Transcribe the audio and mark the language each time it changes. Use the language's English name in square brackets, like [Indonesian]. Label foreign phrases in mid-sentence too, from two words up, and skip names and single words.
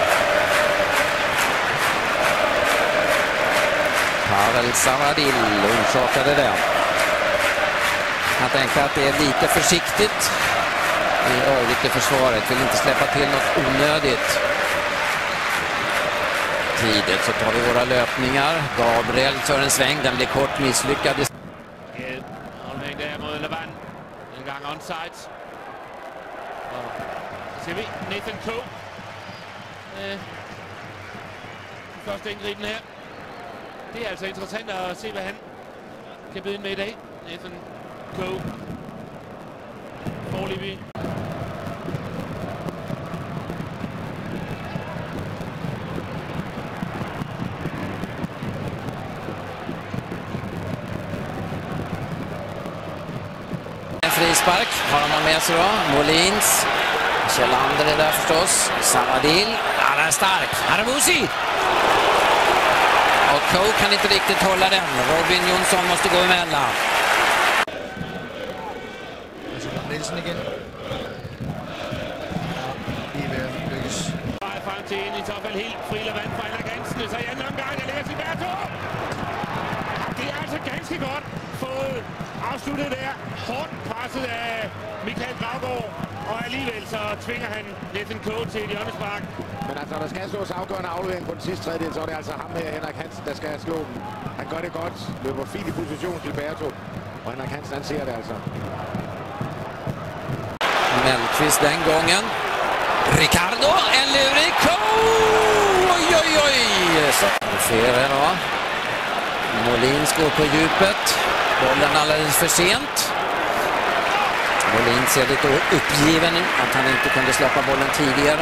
[Swedish] Pavel Savadil orsakade det. Jag tänker att det är lite försiktigt i övrigt i försvaret. Vill inte släppa till något onödigt. Tidigt så tar vi våra löpningar. Gabriel tar en sväng, den blir kort misslyckad. [Danish] Aflevering der mod Lavand. En gang onside. Og så ser vi Nathan Cole. Første indgriben her. Det er altså interessant at se, hvad han kan byde ind med i dag. Nathan Cole. Foreløbig. [Swedish] Frispark har han med sig då. Molins. Kjellander är där förstås. Savadil. Han är stark. Aramusi. Och Cole kan inte riktigt hålla den. Robin Jonsson måste gå emellan. Nielsen igen. [Danish] Lige ved at lykkes. Frem til en i så fald helt fri Lavand fra Henrik Hansen. løftet sig i anden omgang. Der ligger Gilberto. Det er altså ganske godt fået afsluttet der. Hårdt presset af Michael Gravgaard. Og alligevel så tvinger han Nathan Coe til et hjørnespark. Men altså, der skal slås afgørende aflevering på den sidste tredjedel, så er det altså ham her, Henrik Hansen, der skal slå den. Han gør det godt, løber fint i position til Gilberto. Og Henrik Hansen, han ser det altså. [Swedish] Mellqvist den gången. Ricardo, en lurig Coe! Oj, oj, oj! Så Fere då. Molins går på djupet. Bollen alldeles för sent. Molin ser lite uppgiven att han inte kunde släppa bollen tidigare.